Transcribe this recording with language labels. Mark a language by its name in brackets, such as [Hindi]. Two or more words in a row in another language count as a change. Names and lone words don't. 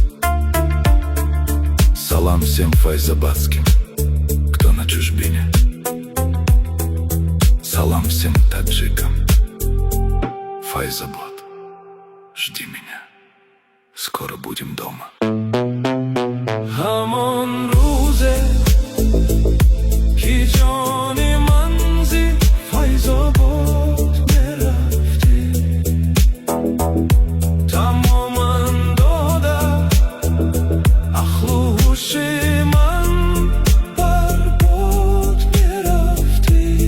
[Russian] Салам всем файзобадским, кто на чужбине. Салам всем таджикам. Файзобод, жди меня, скоро будем дома. [Tajik] Хамон рузе ки ҷони ман зи Файзобод мерафти, тамоман дода ақлу ҳуши ман барбод мерафти.